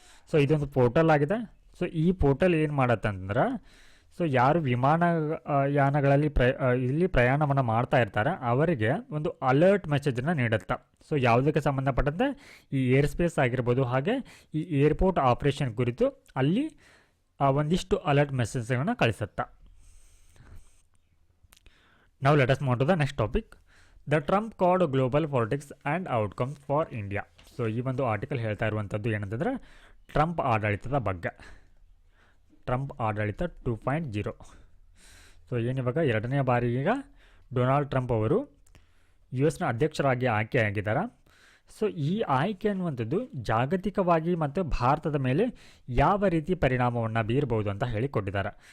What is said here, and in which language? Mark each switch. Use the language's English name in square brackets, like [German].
[Kannada] So ಇದೊಂದು portal ಆಗಿದೆ. So ಈ ಪೋರ್ಟಲ್ ಏನು ಮಾಡುತ್ತೆ ಅಂತಂದ್ರೆ, ಸೊ ಯಾರು ವಿಮಾನಯಾನಗಳಲ್ಲಿ ಇಲ್ಲಿ ಪ್ರಯಾಣವನ್ನು ಮಾಡ್ತಾ ಇರ್ತಾರೆ ಅವರಿಗೆ ಒಂದು ಅಲರ್ಟ್ ಮೆಸೇಜನ್ನು ನೀಡುತ್ತೆ. ಸೊ ಯಾವುದಕ್ಕೆ ಸಂಬಂಧಪಟ್ಟಂತೆ ಈ ಏರ್ ಸ್ಪೇಸ್ ಆಗಿರ್ಬೋದು, ಹಾಗೆ ಈ ಏರ್ಪೋರ್ಟ್ ಆಪರೇಷನ್ ಕುರಿತು ಅಲ್ಲಿ ಒಂದಿಷ್ಟು alert ಮೆಸೇಜ್ಗಳನ್ನು ಕಳಿಸುತ್ತೆ. [English] Now let us move to the next topic. The Trump called global politics and outcomes for India. [Kannada] So ಈ ಒಂದು ಆರ್ಟಿಕಲ್ ಹೇಳ್ತಾ ಇರುವಂಥದ್ದು ಏನಂತಂದರೆ ಟ್ರಂಪ್ ಆಡಳಿತದ ಬಗ್ಗೆ. ಟ್ರಂಪ್ ಆಡಳಿತ 2.0. ಸೊ ಏನಿವಾಗ ಎರಡನೇ ಬಾರಿ ಈಗ ಡೊನಾಲ್ಡ್ ಟ್ರಂಪ್ ಅವರು US ಅಧ್ಯಕ್ಷರಾಗಿ ಆಯ್ಕೆಯಾಗಿದ್ದಾರೆ. ಸೊ ಈ ಆಯ್ಕೆ ಅನ್ನುವಂಥದ್ದು ಜಾಗತಿಕವಾಗಿ ಮತ್ತು ಭಾರತದ ಮೇಲೆ ಯಾವ ರೀತಿ ಪರಿಣಾಮವನ್ನು ಬೀರಬಹುದು ಅಂತ ಹೇಳಿಕೊಟ್ಟಿದ್ದಾರೆ.